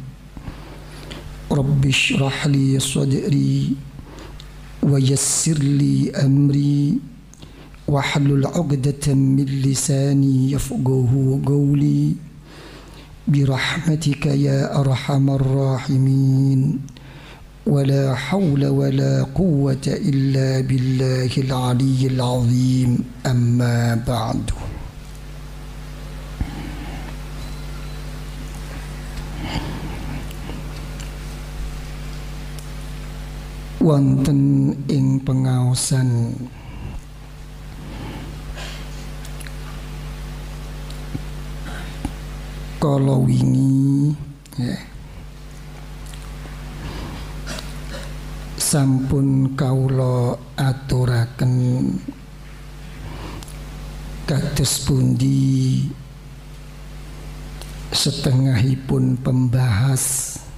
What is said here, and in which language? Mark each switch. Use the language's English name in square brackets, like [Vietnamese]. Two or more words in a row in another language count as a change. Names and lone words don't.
[Arabic] رب اشرح لي صدري ويسر لي أمري واحلل عقدة من لساني يفقهوا قولي برحمتك يا أرحم الراحمين. ولا حول ولا قوة إلا بالله العلي العظيم. أما بعد. [Javanese] Wonten ing pengaosan kala wingi sampun kawula aturaken kados pundi setengahipun pembahas,